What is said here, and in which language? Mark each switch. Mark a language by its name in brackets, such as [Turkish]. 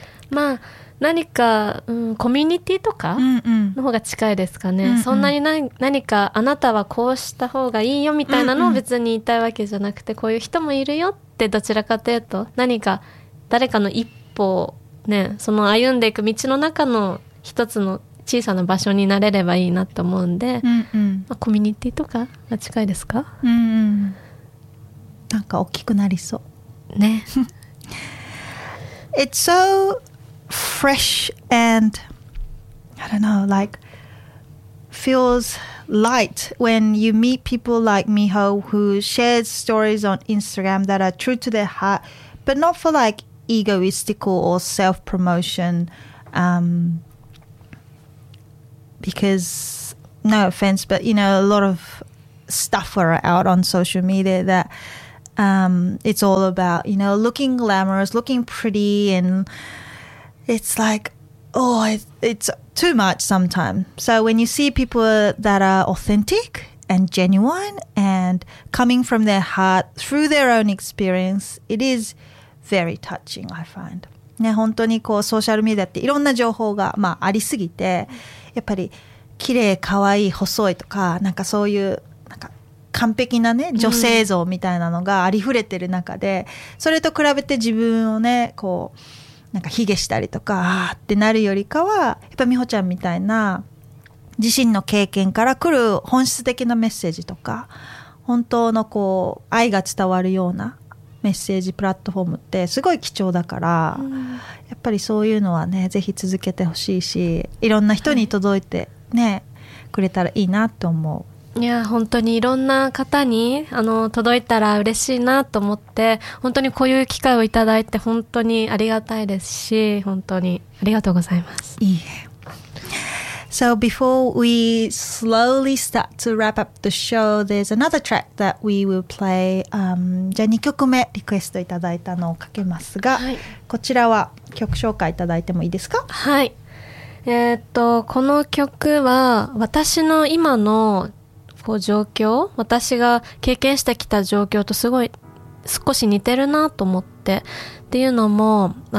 [Japanese] まあ何か、うん、コミュニティとかの方が近いですかね、うんうん、そんなに 何かあなたはこうした方がいいよみたいなのを別に言いたいわけじゃなくて、うんうん、こういう人もいるよって、どちらかというと何か誰かの一歩を、ね、その歩んでいく道の中の一つの小さな場所になれればいいなと思うんで、うんうん、まあ、コミュニティとかが近いですか、うんうん、なんか大きくなりそうね。 [English] It's soFresh and I don't know, like feels light when you meet people like Miho who shares stories on Instagram that are true to their heart, but not for like egoistical or self-promotion. Because no offense, but you know, a lot of stuff are out on social media that it's all about, you know, looking glamorous, looking pretty, andIt's like, oh, it's too much sometimes. So when you see people that are authentic and genuine and coming from their heart through their own experience, it is very touching, I find. [Japanese] ね、本当にこうソーシャルメディアっていろんな情報が、まあ、ありすぎて、やっぱり綺麗、可愛い、細いとか、なんかそういうなんか完璧なね、女性像みたいなのがありふれてる中で、それと比べて自分をね、こう、なんか卑下したりとかってなるよりかは、やっぱ美穂ちゃんみたいな自身の経験から来る本質的なメッセージとか、本当のこう愛が伝わるようなメッセージプラットフォームってすごい貴重だから、うん、やっぱりそういうのはね、ぜひ続けてほしいし、いろんな人に届いてね、はい、くれたらいいなと思う。いや、本当にいろんな方に、届いたら嬉しいなと思って、本当にこういう機会をいただいて、本当にありがたいですし、本当にありがとうございます。いいえ。 [English] So before we slowly start to wrap up the show, there's another track that we will play. [Japanese] じゃあ2曲目、リクエストいただいたのをかけますが、はい、こちらは曲紹介いただいてもいいですか？はい。この曲は、私の今のこう状況、私が経験してきた状況とすごい少し似てるなと思って、っていうのも